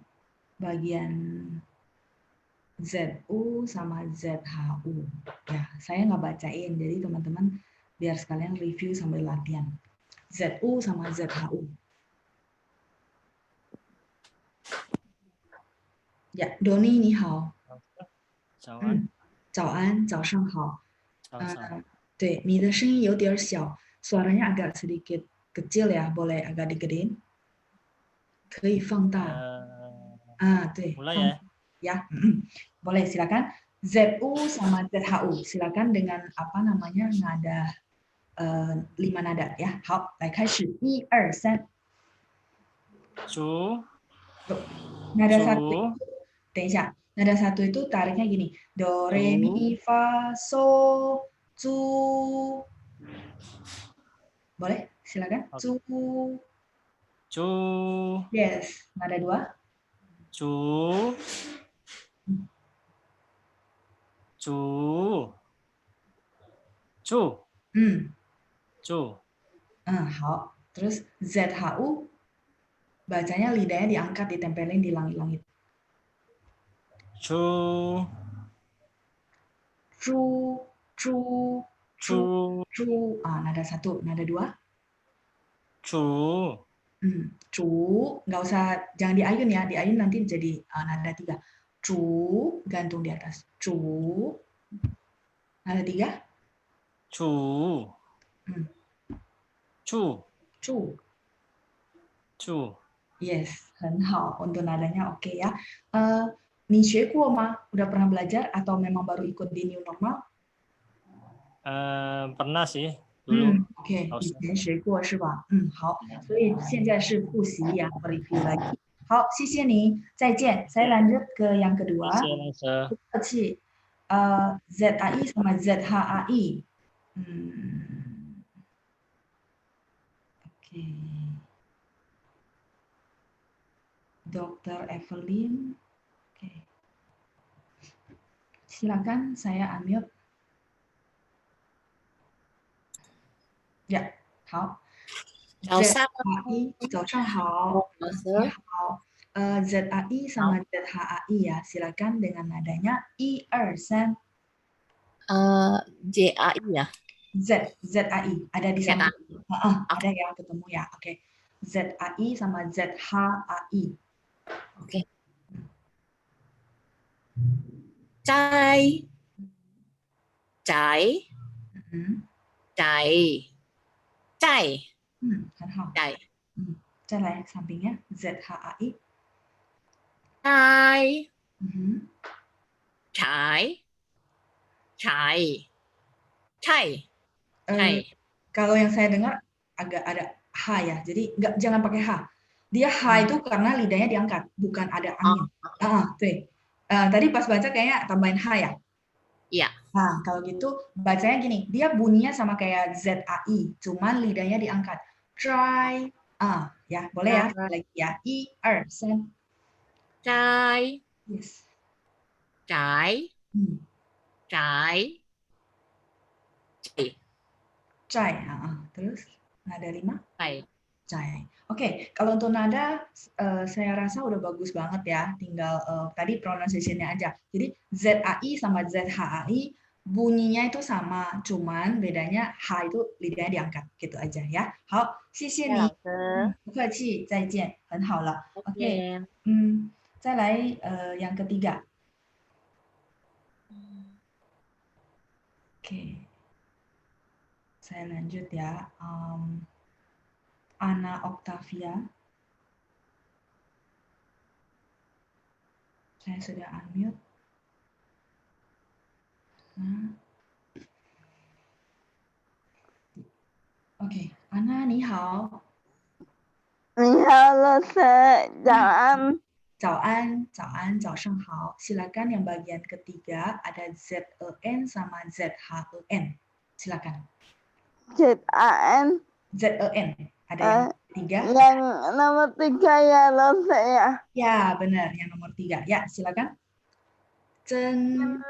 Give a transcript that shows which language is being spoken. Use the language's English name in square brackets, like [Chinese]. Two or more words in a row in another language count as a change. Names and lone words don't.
[Indonesian] Bagian ZU sama ZHU. Ya, saya nggak bacain, jadi teman-teman biar sekalian review sambil latihan. ZU sama ZHU. Ya, Doni [Chinese] 你好. 早安，早安，早上好。早上，对，你的声音有点小 [Indonesian] ，suaranya agak sedikit kecil ya, boleh agak digedein? [Chinese] 可以放大。对。 [Indonesian] mulai ya. Ya, boleh silakan. ZU sama ZHU, silakan dengan nada 5 nada ya. [Chinese] 好，来开始，1、2、3。猪， [Indonesian] Nada 1 [Chinese] 等一下 [Indonesian] ，nada 1 itu tariknya gini. Do, re, mi, fa, so, zu. Boleh? Silakan. Zu. [Chinese] Zu. [Indonesian] Yes. Nada 2. [Chinese] Zu. Zu. Chu. Chu. Hao. [Indonesian] Terus ZHU bacanya lidahnya diangkat, ditempelin di langit-langit. [Chinese] Chu. Chu, chu, chu, Chu. chu. [Indonesian] Nada 1, nada 2. [Chinese] Chu. Cu, [Indonesian] nggak usah, jangan diayun ya, diayun nanti jadi nada 3. Cu, gantung di atas. Cu, nada 3. [Chinese] Chu. Chu. Cu. Chu. [Indonesian] Yes, [Chinese] 很好. [Indonesian] Untuk nadanya oke ya. [Chinese] 你学过吗? [Indonesian] Udah pernah belajar atau memang baru ikut di new normal? Pernah sih dulu. [Chinese] OK， 以前学过是吧？好，所以现在是复习呀，review lagi。好，谢谢你，再见。 [Indonesian] Saya lanjut ke yang kedua. Kecil, ZAI sama ZHAI. Oke. Dr. Evelyn. Oke. Silakan saya unmute. Ya, [Chinese] 好。早上 ZAI， 早上好。老师。你好。 [Indonesian] ZAI sama ZHAI ya, silakan dengan nadanya I, 2, 3. JAI ya. ZAI ada di sana. Ada yang ketemu ya. Oke. ZAI sama ZHAI. Oke. [Chinese] Cai. Cai. Cai. Cai. 很好。 Cai. 再来 [Indonesian] sampingnya ZHAI. [Chinese] Cai. Cai. Cai. Cai. [Indonesian] Kalau yang saya dengar agak ada H ya. Jadi jangan pakai H. Dia H itu karena lidahnya diangkat, bukan ada angin. Tuh. Tadi pas baca kayaknya tambahin H ya. Iya. Nah, kalau gitu bacanya gini, dia bunyinya sama kayak ZAI, cuman lidahnya diangkat. Try. Ya, boleh ya. Lagi ya. I, 2, 3. [Chinese] Cai. [Indonesian] Yes. [Chinese] Cai. Cai. [Indonesian] Cai. Terus nada 5? [Chinese] Cai. Cai. [Indonesian] Oke, kalau untuk nada saya rasa udah bagus banget ya. Tinggal tadi pronunciation-nya aja. Jadi ZAI sama ZHAI bunyinya itu sama, cuman bedanya H itu lidahnya diangkat gitu aja ya. [Chinese] 好，谢谢你。不客气，再见，很好了。OK， 再来 [Indonesian] yang ketiga. Oke. Saya lanjut ya. Ana Octavia. Saya sudah unmute. Oke, Ana, [Chinese] 你好。你好，老师，早安。早安，早安，早上好。 [Indonesian] Silakan yang bagian ketiga ada ZEN sama ZHEN. Silakan. [Chinese] ZAN. [Indonesian] ZEN. Ada yang ketiga. Yang nomor 3 ya, Lalu ya. Ya, benar. Yang nomor 3. Ya, silakan. Zen.